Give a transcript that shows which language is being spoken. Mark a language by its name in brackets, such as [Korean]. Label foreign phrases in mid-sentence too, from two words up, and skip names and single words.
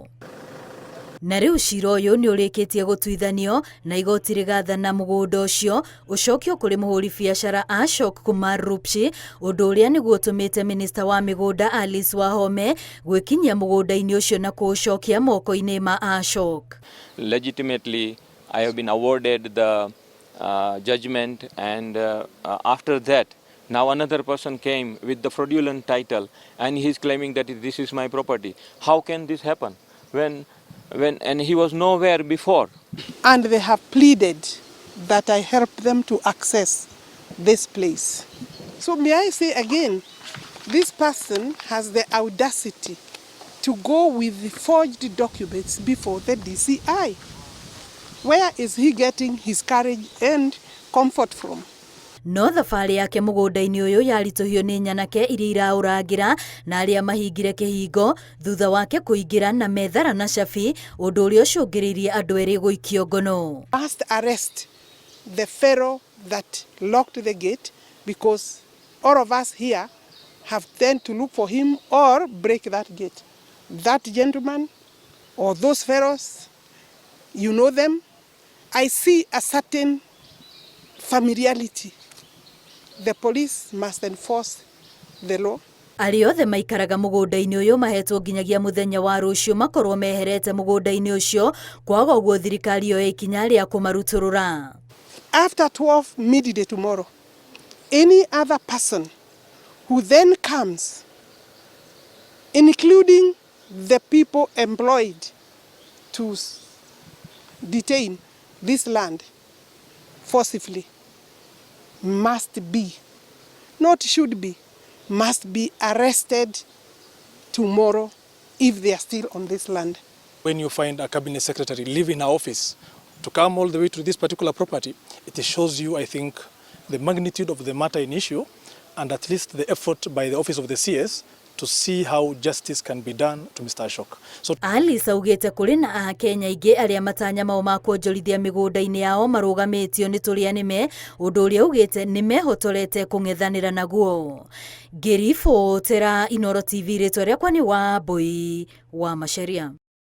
[Kikuyu] Na rĩu cira ũyũ nĩ ũrĩkĩtie gũtuithanio na igoti rĩgathana mũgũnda ũcio ũcokio kũrĩ mũhũri biashara Ashok Kumar Rupshi, ũndũ ũrĩa nĩguo ũtũmĩte minista wa mĩgũnda Alice Wahome gwĩkinyia mũgũnda-inĩ ũcio na kũũcokia moko-inĩ ma Ashok. [English] Legitimately, I have been awarded the judgment, and after that, now another person came with the fraudulent title and he is claiming that this is my property. How can this happen and he was nowhere before? And they have pleaded that I help them to access this place. So may I say again, this person has the audacity to go with the forged documents before the DCI. Where is he getting his courage and comfort from? [Kikuyu] No thabarĩ yake mũgũnda-inĩ ũyũ yaritũhio nĩ nyanake iria iraũrangĩra na arĩa mahingire kĩhingo thutha wake kũingĩra na methara na cabi, ũndũ ũrĩa ũcũngĩrĩirie andũ erĩ gũikio ngono. [English] Must arrest the fellow that locked the gate, because all of us here have then to look for him or break that gate. That gentleman or those fellows, you know them. I see a certain familiarity. The police must enforce the law. [Kikuyu] Arĩa othe maikaraga mũgũnda-inĩ ũyũ mahetwo nginyagia mũthenya wa rũciũ makorwo meherete mũgũnda-inĩ ũcio, kwaga ũguo thirikari yoe ikinya rĩa kũmarutũrũra. [English] After 12 midday tomorrow, any other person who then comes, including the people employed to detain this land forcibly, must be, not should be, must be arrested tomorrow if they are still on this land. When you find a cabinet secretary leaving her office to come all the way to this particular property, it shows you, I think, the magnitude of the matter in issue and at least the effort by the office of the CS to see how justice can be done to Mr. Ashok. So [Kikuyu] Alice augĩte kũrĩ na Akenya aingĩ arĩa matanya mao ma kuonjorithia mĩgũnda-inĩ yao marũgamĩtio nĩ tũrĩa nĩme, ũndũ ũrĩa augĩte nĩ mehotorete kũng'ethanĩra naguo. Ngĩribotera Inooro TV, rĩtwa rĩakwa nĩ Wambui wa Macharia.